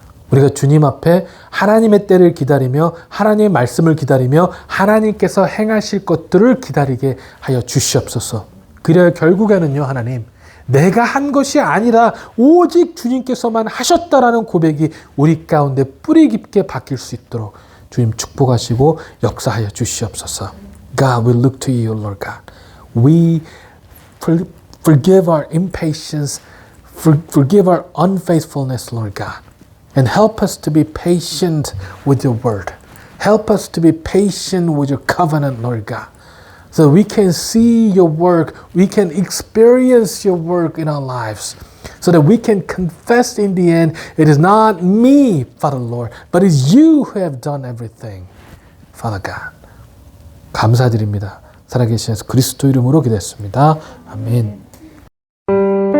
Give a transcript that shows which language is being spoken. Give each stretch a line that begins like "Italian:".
Korean: 우리가 주님 앞에 하나님의 때를 기다리며 하나님의 말씀을 기다리며 하나님께서 행하실 것들을 기다리게 하여 주시옵소서. 그래야 결국에는요, 하나님, 내가 한 것이 아니라 오직 주님께서만 하셨다라는 고백이 우리 가운데 뿌리 깊게 박힐 수 있도록 주님 축복하시고 역사하여 주시옵소서.
English: God, we look to you, Lord God. We forgive our impatience, forgive our unfaithfulness, Lord God. And help us to be patient with your word. Help us to be patient with your covenant, Lord God. So we can see your work, we can experience your work in our lives. So that we can confess in the end, it is not me, Father Lord, but it's you who have done everything, Father God.
Korean: 감사드립니다. 살아계신 예수 그리스도 이름으로 기도했습니다. 아멘.